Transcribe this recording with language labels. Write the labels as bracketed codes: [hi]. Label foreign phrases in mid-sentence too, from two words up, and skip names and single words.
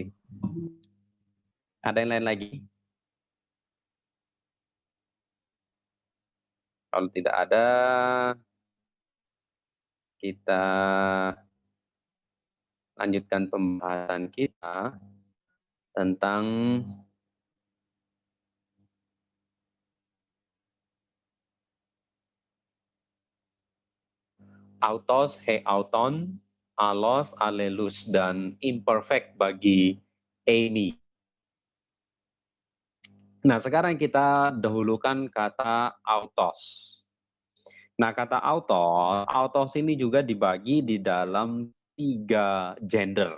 [id] Oke. Ada yang lain lagi? Kalau tidak ada, kita lanjutkan pembahasan kita tentang [el] αὐτός, ἡ αὐτόν, ἄλλος, ἀλλήλους, [id] dan imperfect bagi Amy. Nah, sekarang kita dahulukan kata autos. Nah, kata autos ini juga dibagi di dalam 3 gender.